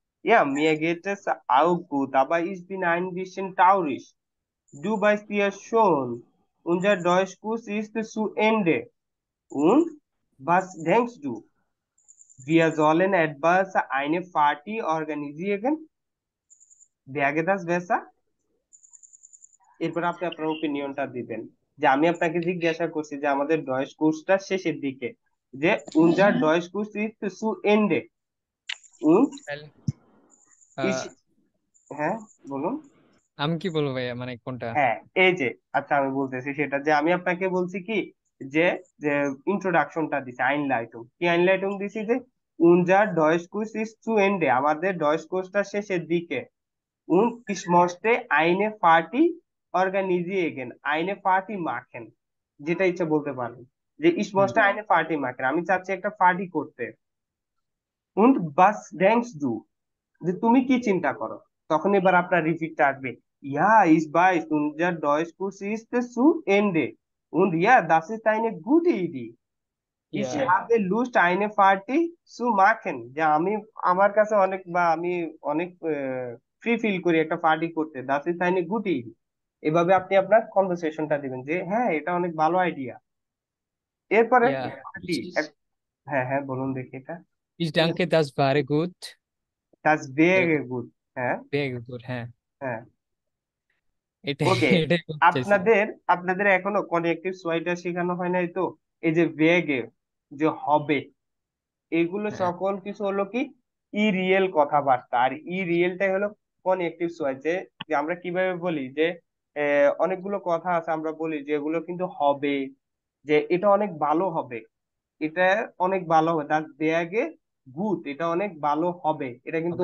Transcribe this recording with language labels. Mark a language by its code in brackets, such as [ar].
[de] ja, mir geht es auch gut, aber ich bin ein bisschen traurig. Du weißt ja schon, unser Deutschkurs ist zu Ende. Und was denkst du? Wir sollen etwas eine Party organisieren? Wäre das besser? [bn] এরপর আপনি আপনার ওপিনিয়নটা দিবেন। যে আমি আপনাকে জিজ্ঞাসা করছি যে আমাদের ডয়েশ কোর্সটা শেষের দিকে, যে [de] unser Deutschkurs ist zu Ende. Und ich, আহ, [bn] হ্যাঁ বলুন। আমি কি বলবো ভাইয়া, মানে কোনটা? হ্যাঁ, এই যে, আচ্ছা আমি বলতেছি সেটা, যে আমি আপনাকে বলছি কি, যে যে ইন্ট্রোডাকশনটা দিছি, আইনলাইটুং, কি আইনলাইটুং দিছি, যে [de] unser Deutschkurs ist zu Ende, [bn] আমাদের ডয়েশ কোর্সটা শেষের দিকে। [de] Und ich möchte eine Party organisieren, eine Party machen, [bn] যেটা ইচ্ছা বলতে পারেন, যে [de] ich möchte eine Party machen, [bn] আমি চাচ্ছি একটা পার্টি করতে। [de] Und was denkst du, [bn] যে তুমি কি চিন্তা করো। তখন এবার আপনার রিপিটটা আসবে, [de] ja ich weiß, unser Deutschkurs ist zu Ende, und ja, das ist eine gute Idee. Ich [en] Yeah. [de] habe Lust, eine Party zu machen, [bn] যে আমি, আমার কাছে অনেক, বা আমি অনেক ফ্রি ফিল করি একটা পার্টি করতে, [de] das ist eine gute Idee। [bn] এভাবে আপনি আপনার কনভারসেশনটা দিবেন যে হ্যাঁ এটা অনেক ভালো আইডিয়া। এরপরে [en] Yeah. [bn] কি হ্যাঁ হ্যাঁ বলুন দেখি এটা। [de] Ich denke, das wäre gut. das wäre gut, হ্যাঁ [en] Very good, হ্যাঁ, [bn] হ্যাঁ। এটাই ওকে, এটাই বলতে চাইছিলাম। আপনাদের আপনাদের এখনো কনেক্টিভ সোয়াইটা শেখানো হয় নাই তো। এই যে বেগে, যে হবে, এগুলো হ্যাঁ, সকল কিছু হলো কি ই রিয়েল কথাবার্তা। আর ই রিয়েলটাই হলো কনেক্টিভ সোয়াই, যে যে আমরা কিভাবে বলি যে অনেকগুলো কথা আছে আমরা বলি যে এগুলো কিন্তু হবে, যে এটা অনেক ভালো হবে, এটা অনেক ভালো হবে, তার দেয়াগে গুড, এটা অনেক ভালো হবে, এটা কিন্তু